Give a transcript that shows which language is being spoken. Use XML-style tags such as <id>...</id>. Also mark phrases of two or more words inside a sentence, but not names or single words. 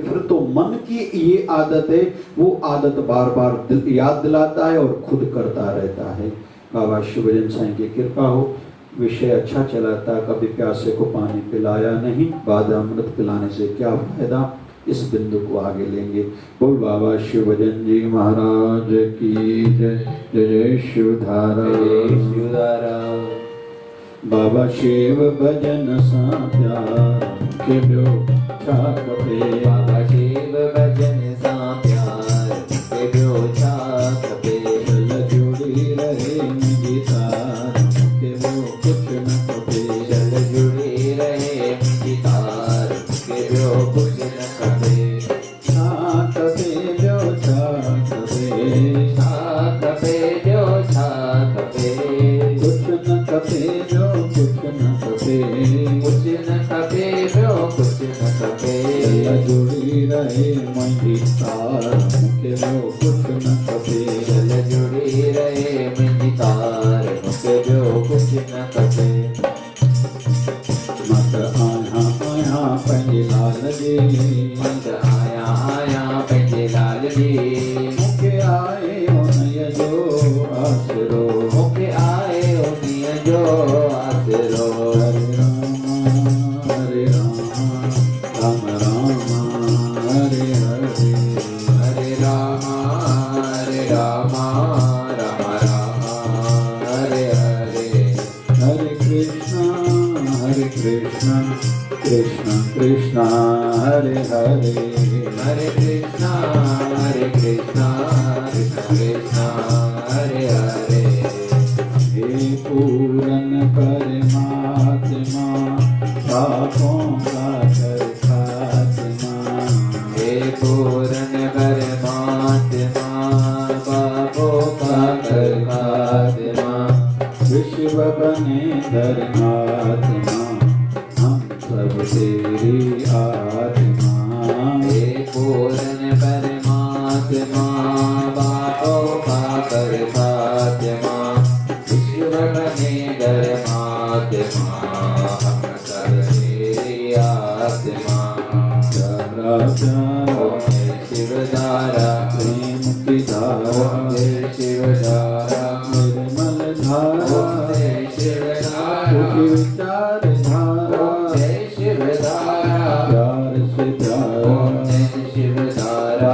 <hi>फिर तो मन की ये आदत है, वो आदत बार बार याद दिलाता है और खुद करता रहता है। बाबा शिवभजन साईं की कृपा हो, विषय अच्छा चला था। कभी प्यासे को पानी पिलाया नहीं, बाद अमृत पिलाने से क्या फायदा, इस बिंदु को आगे लेंगे। बोल बाबा शिवभजन जी महाराज की जय। जय जय शिवधारा, शिवधारा।</hi> <sd>बाबा शिव भजन सा प्यार के ब्यो छा खपे, बाबा शिव भजन सा प्यार के ब्यो छा खपे। चल जुड़ी रहे मुझी तार के ब्यो कुछ न खपे, चल जुड़ी रहे मुझी तार के ब्यो कुछ न खपे। छा खपे ब्यो छा खपे, छा खपे ब्यो छा खपे। कुछ न खपे ब्यो कुछ न खपे, कुछ न खपे ब्यो कुछ न खपे। चल जुड़ी रहे मुझी तार के ब्यो कुछ न खपे, चल जुड़ी रहे मुझी तार के ब्यो कुछ न खपे। मत आया आया पंहिंजे लाल जी, मत आया आया पंहिंजे लाल जी। मूंखे आए उन्हीअ जो आसरो, मूंखे आए उन्हीअ जो आसरो।</sd> <hi>हरे राम राम राम हरे हरे, हरे राम हरे राम राम राम हरे हरे। हरे कृष्ण कृष्ण कृष्ण हरे हरे, हरे कृष्णा कृष्ण कृष्ण हरे हरे। हे पूरन परमात्मा पापों का कर खात्मा, हे पूर्ण परमात्मा पापों का कर खात्मा। विश्व बने धर्मात्मा, हम सब तेरी आत्मा। हे पूर्ण परमात्मा पापों का कर खात्मा। विश्व बने धर्मात्मा, हम सब तेरी आत्मा। प्यारा प्यारा ओम जय शिवधारा, प्रेम की धारा, ओम जय शिवधारा, निर्मल धारा, ओम जय शिवधारा, सुखी विचार धारा, ओम जय शिवधारा, प्यार से प्यारा, ओम जय शिवधारा।</hi>